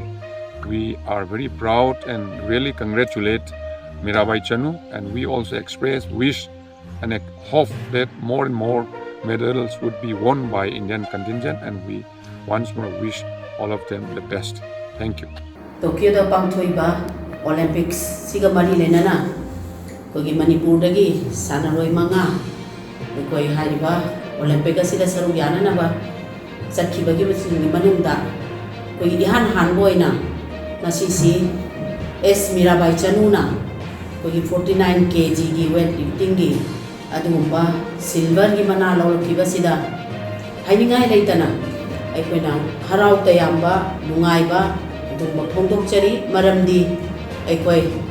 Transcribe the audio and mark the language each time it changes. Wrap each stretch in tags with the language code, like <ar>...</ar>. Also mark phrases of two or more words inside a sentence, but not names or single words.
<en>We are very proud and really congratulate Mirabai Chanu, and we also express wish and hope that more and more medals would be won by Indian contingent, and we once more wish all of them the best. Thank you.</en> <mni>Tokyo da pangthoiba Olympics siga mari lenana kogi Manipur dagi sanaroi manga koi hariba Olympic asida saru yanana ba sakhi bagi masingi manungda kogi ihan hanboina nasisi S Mirabai Chanu na kogi 49 kg gi weightlifting gi adumba silver gi mana lawkiba sida hainingai leitana aikoina harau tayamba nungaiba adumba phongdokchari maramdi aikoi</mni>